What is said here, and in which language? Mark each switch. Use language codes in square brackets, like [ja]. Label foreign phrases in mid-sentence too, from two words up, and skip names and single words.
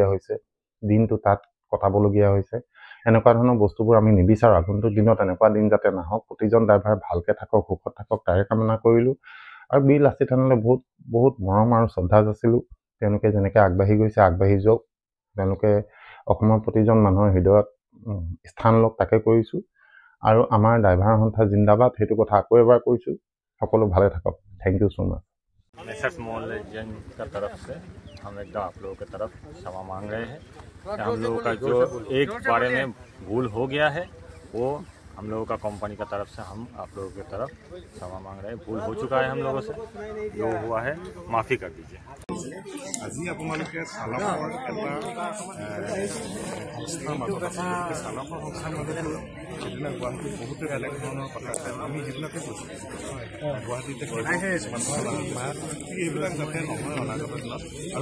[as] হৈছে দিনটো তাত কটাবলগীয়া হৈছে এনেকুৱা ধৰণৰ বস্তুবোৰ আমি নিবিচাৰোঁ আগন্তুক দিনত এনেকুৱা দিন যাতে নাহক প্ৰতিজন ড্ৰাইভাৰ ভালকৈ থাকক সুখত থাকক তাৰে কামনা কৰিলোঁ আৰু বীৰ লাচিত থানালৈ বহুত মৰম আৰু শ্ৰদ্ধা যাচিলোঁ তেওঁলোকে যেনেকৈ আগবাঢ়ি গৈছে আগবাঢ়ি যাওক তেওঁলোকে অসমৰ প্ৰতিজন মানুহৰ হৃদয়ত স্থান লওক তাকে কৰিছোঁ আৰু আমাৰ ড্ৰাইভাৰ সন্থা জিন্দাবাদ সেইটো কথা আকৌ এবাৰ কৈছোঁ সকলো ভালে থাকক [en] thank you so much [hi] मेसर्स मोहनलाल जैन का तरफ से हम एकदम आप लोगों की तरफ क्षमा मांग रहे हैं हम लोगों का जो एक बारे में भूल हो गया है वो हम लोगों का कंपनी का तरफ से हम आप लोगों की तरफ क्षमा मांग रहे हैं भूल हो चुका है हम लोगों से जो हुआ है माफ़ी कर दीजिए [as] আজি আপোনালোকে চালকৰ এটা সংস্থাৰ মাজত আছে চালকৰ সংস্থাৰ মাজতো সেইদিনা গুৱাহাটীত বহুতে বেলেগ ধৰণৰ কথা আছে আমি সেইবিলাকে কৈছোঁ গুৱাহাটীতে এইবিলাক যাতে নহয় অনাগত দিনত আৰু